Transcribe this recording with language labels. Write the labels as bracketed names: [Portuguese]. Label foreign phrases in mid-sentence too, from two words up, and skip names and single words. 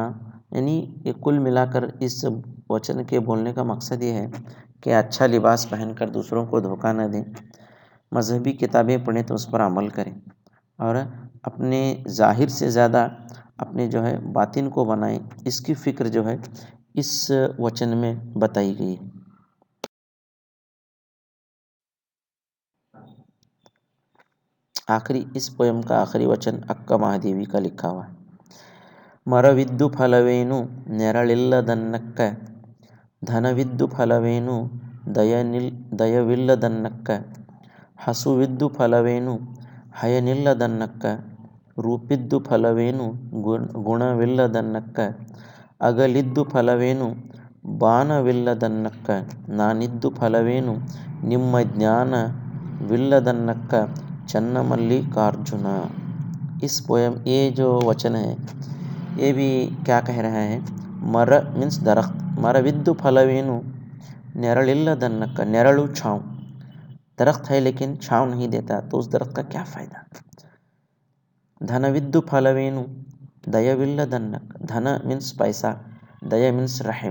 [Hindi] यानी ये कुल मिलाकर इस वचन के बोलने का मकसद ये है कि अच्छा लिबास पहनकर दूसरों को धोखा न दें, मजहबी किताबें पढ़ें तो उस पर अमल करें, और अपने ज़ाहिर से ज़्यादा अपने जो है बातिन को बनाएं। इसकी फ़िक्र जो है इस वचन में बताई गई है। आखिरी इस पोयम का आखिरी वचन अक्का महादेवी का लिखा हुआ है। [Kannada] ಮರವಿದ್ದು ಫಲವೇನು ನೆರಳಿಲ್ಲದನ್ನಕ್ಕ ಧನವಿದ್ದು ಫಲವೇನು ದಯವಿಲ್ಲದನ್ನಕ್ಕ ಹಸುವಿದ್ದು ಫಲವೇನು ಹಯನಿಲ್ಲದನ್ನಕ್ಕ ರೂಪಿದ್ದು ಫಲವೇನು ಗುಣವಿಲ್ಲದನ್ನಕ್ಕ ಅಗಲಿದ್ದು ಫಲವೇನು ಬಾಣವಿಲ್ಲದನ್ನಕ್ಕ ನಾನಿದ್ದು ಫಲವೇನು ನಿಮ್ಮ ಜ್ಞಾನವಿಲ್ಲದನ್ನಕ್ಕ ಚನ್ನಮಲ್ಲಿಕಾರ್ಜುನ। [Hindi] इस पोयम ये जो वचन है ये भी क्या कह रहा है, मर मीन्स दरख्त, [Kannada] ಮರವಿದ್ದು ಫಲವೇನು ನೆರಳಿಲ್ಲದನ್ನಕ್ಕ, [Hindi] नेरलु छाँव, दरख्त है लेकिन छाँव नहीं देता तो उस दरख्त का क्या फ़ायदा। [Kannada] ಧನವಿದ್ದು ಫಲವೇನು ದಯವಿಲ್ಲದನ್ನಕ್ಕ, [Hindi] धन मीन्स पैसा, दया मीन्स रहम।